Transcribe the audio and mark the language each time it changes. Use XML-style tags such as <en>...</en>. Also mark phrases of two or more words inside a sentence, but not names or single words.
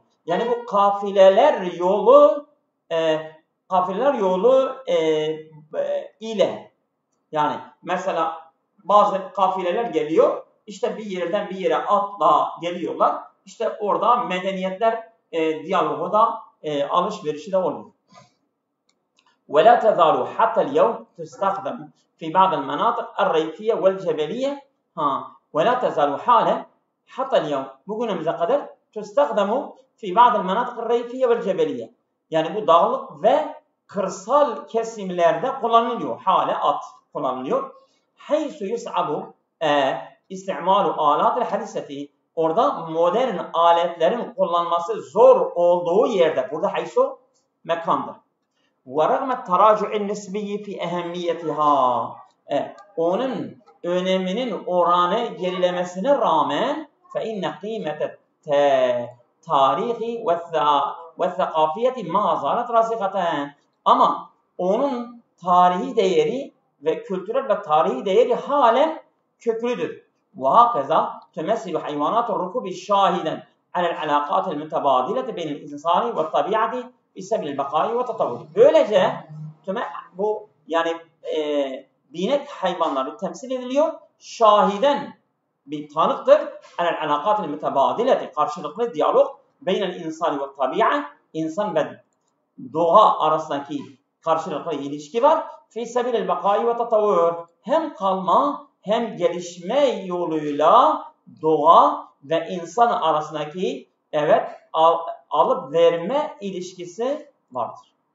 <tr>Yani bu kafileler yolu ile, yani mesela bazı kafileler geliyor, işte bir yerden bir yere atla geliyorlar, işte orada medeniyetler diyalogu da alışverişi de oluyor.</tr> <ar>ولا تزال حتى اليوم تستخدم في بعض المناطق الريفية والجبلية ولا تزال حالة حتى اليوم,</ar> <tr>bugünümüze kadar</tr> <ar>تستخدم في بعض المناطق الريفية والجبلية,</ar> <tr>yani bu dağlık ve kırsal kesimlerde kullanılıyor. Hale at kullanılıyor.</tr> <ar>حيث يصعب استعمال آلات الحديثة,</ar> <tr>orada modern aletlerin kullanması zor olduğu yerde, burada haysu mekandır.</tr> <ar>وَرَغْمَ التَّرَاجُعِ النِّسْبِيِّ فِي اَهَمِّيَتِهَا,</ar> <tr>onun öneminin oranı gerilemesine rağmen</tr> <ar>فَاِنَّ قِيمَةَ التَّارِيخِ وَالثَّقَافِيَةِ مَا زَالَتْ رَاسِخَةً,</ar> <tr>ama onun tarihi değeri ve kültürel ve tarihi değeri halen köklüdür.</tr> <ar>وَهَكَذَا تُمَثِّلُ حَيْوَانَاتُ الرُّكُوبِ شَاهِدًا عَلَى الْعَلَاقَاتِ الْمُتَبَادِلَةِ بَيْنَ الْاِنْسَانِ وَالطَّبِيعَةِ فِي سَبِيلِ الْبَقَاءِ وَالتَّطَوُّرِ.</ar> <tr>Böylece bu yani binek hayvanları temsil ediliyor. Şahiden bir tanıktır.</tr> <ar>عَلَى الْعَلَاقَاتِ الْمُتَبَادِلَةِ,</ar> <tr>karşılıklı diyalog</tr> <ar>بين الإنسان والطبيعة,</ar> <tr>insan ve doğa arasındaki karşılıklı ilişki var.</tr> <ar>في سبيل البقاء والتطور,</ar> <tr>hem kalma hem gelişme yoluyla doğa ve insan arasındaki alıp verme ilişkisi vardır.</tr>